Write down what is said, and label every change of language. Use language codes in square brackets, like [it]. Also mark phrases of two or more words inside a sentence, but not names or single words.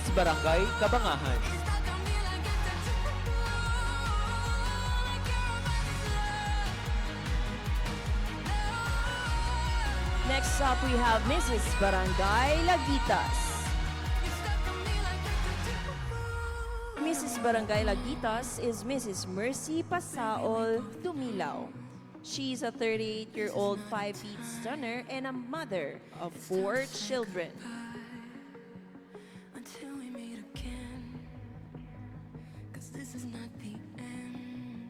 [en] Barangay Kabangahan. Next up, we have Mrs. Barangay Lagitas. Mrs. Barangay Lagitas is Mrs. Mercy Pasaol Dumilaw. She's a 38-year-old 5-feet stunner and a mother of 4 children. Until we meet again, 'cause this is not the end.